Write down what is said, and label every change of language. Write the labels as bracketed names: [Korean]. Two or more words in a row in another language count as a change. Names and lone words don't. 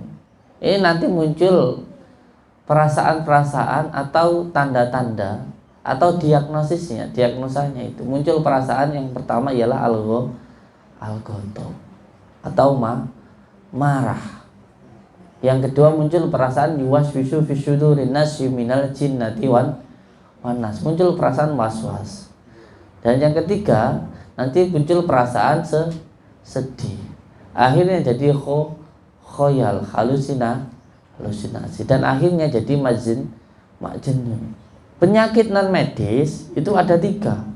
[Indonesian] Ini nanti muncul perasaan-perasaan atau tanda-tanda atau diagnosisanya itu muncul perasaan yang pertama ialah al-ghadab atau marah. Yang kedua muncul perasaan [Arabic] يوسوس في صدور الناس من الجنة والناس, [Indonesian] muncul perasaan was-was. Dan yang ketiga nanti muncul perasaan sedih. Akhirnya jadi khoyal, halusinasi dan akhirnya jadi majnun. Penyakit non medis itu ada 3.